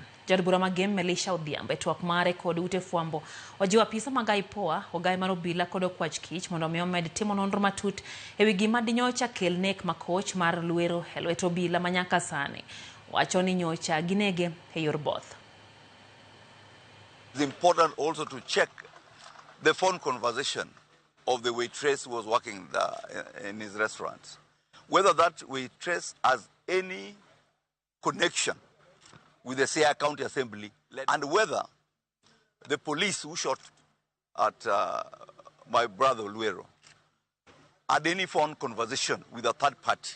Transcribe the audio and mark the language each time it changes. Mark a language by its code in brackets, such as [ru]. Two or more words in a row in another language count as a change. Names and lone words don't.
[luo] Jod bura magem Melisha Odhiambo e twak mare kod ute fwambo ojiwo apisa mag IPOA, ogai mar obila kod okwach kich mondo omi omed timo nonro matut e wi gima dinyocha kel nek makoch mar Olwero e lwet obila ma nyaka sani wacho ni nyocha ginege e yor both. [en] It's important also to check the phone conversation of the waitress who was working in his restaurant, whether that waitress has any connection with the Siaya County Assembly, and whether the police who shot at my brother Olwero had any phone conversation with a third party.